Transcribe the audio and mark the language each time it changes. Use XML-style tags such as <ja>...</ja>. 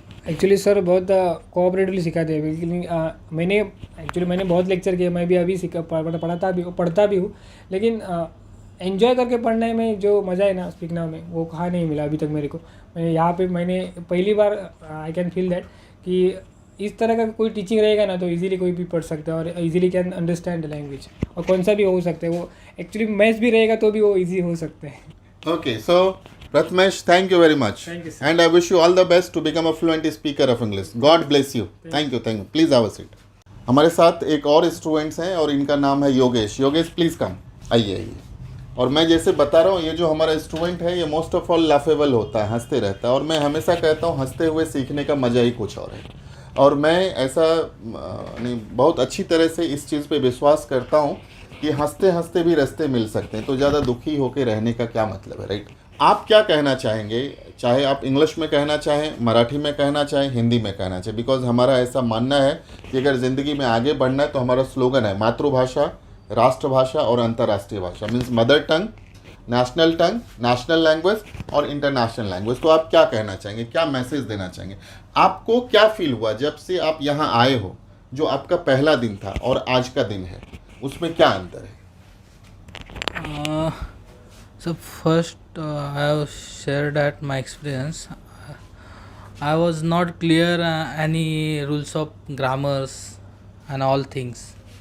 <hi>Actually sir बहुत cooperatively सिखाते हैं। लेकिन मैंने बहुत लेक्चर किए, मैं भी अभी पढ़ता भी हूँ, लेकिन एंजॉय करके पढ़ने में जो मज़ा है ना स्पीक नाउ में, वो कहाँ नहीं मिला अभी तक मेरे को। मैंने पहली बार</hi> <en>I can feel that</en> <hi>कि इस तरह का कोई टीचिंग रहेगा ना, तो इजीली कोई भी पढ़ सकता है और</hi> <en>easily can understand the language,</en> <hi>और कौन सा भी हो सकता है। वो एक्चुअली मैथ्स भी रहेगा तो भी वो ईजी हो सकते हैं।</hi> <en>Okay, so Prathamesh, thank you very much. Thank you, sir. And I wish you all the best to become a fluent speaker of English. God bless you. Thank you. Please have a seat.</en> <hi>हमारे साथ एक और students हैं और इनका नाम है Yogesh. Yogesh,</hi> <en>please come,</en> <hi>आइए। और मैं जैसे बता रहा हूँ, ये जो हमारा स्टूडेंट है, ये</hi> <en>most of all laughable</en> <hi>होता है, हंसते रहता है। और मैं हमेशा कहता हूँ, हंसते हुए सीखने का मज़ा ही कुछ और है। और मैं ऐसा नहीं, बहुत अच्छी तरह से इस चीज़ पे विश्वास करता हूँ कि हंसते हंसते भी रास्ते मिल सकते हैं। तो ज़्यादा दुखी होकर रहने का क्या मतलब है, राइट? आप क्या कहना चाहेंगे? चाहे आप इंग्लिश में कहना चाहें, मराठी में कहना चाहें, हिंदी में कहना चाहें, बिकॉज हमारा ऐसा मानना है कि अगर ज़िंदगी में आगे बढ़ना है तो हमारा स्लोगन है मातृभाषा, राष्ट्रभाषा और अंतर्राष्ट्रीय भाषा।</hi> <en>Means mother tongue, national language और international language.</en> <hi>तो आप क्या कहना चाहेंगे, क्या मैसेज देना चाहेंगे? आपको क्या फील हुआ जब से आप यहाँ आए हो? जो आपका पहला दिन था और आज का दिन है, उसमें क्या अंतर है?</hi> <en>So first, I have shared at my experience. I was not clear any rules of grammars and all things.</en>